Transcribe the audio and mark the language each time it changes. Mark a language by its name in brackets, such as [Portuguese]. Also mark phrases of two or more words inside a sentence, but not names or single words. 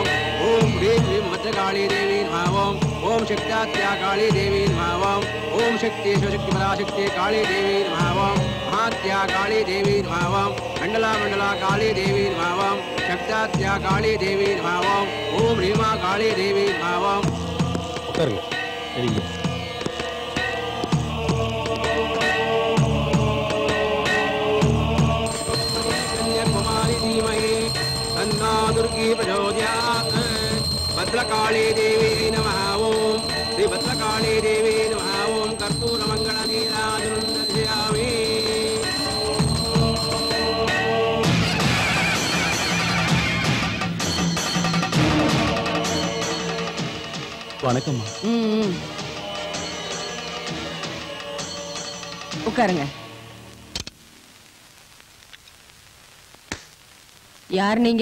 [Sanskrit] ओम् ह्रीम् क्रीम् मत्रकाली देवी नमः। ओम् शक्ताद्याकाली देवी नमः. ओम् शक्ति शिवशक्ति पराशक्ति काली देवी नमः. महात्याकाली देवी नमः। मण्डला मण्डला काली देवी नमः. शक्ताद्याकाली देवी नमः। ओम् रीमा काली देवी नमः. [Tamil] உட்காருங்க. சரிங்க. [Sanskrit] अन्ना दुर्गी प्रचोदयात् भद्रकाली देवी नमः. ओम श्री भद्रकाली देवी नमः. ओम कर्पूरमङ्गलनीराजनं दर्शयामि. [Tamil] வணக்கம்மா. உட்காருங்க. யார் நீங்க?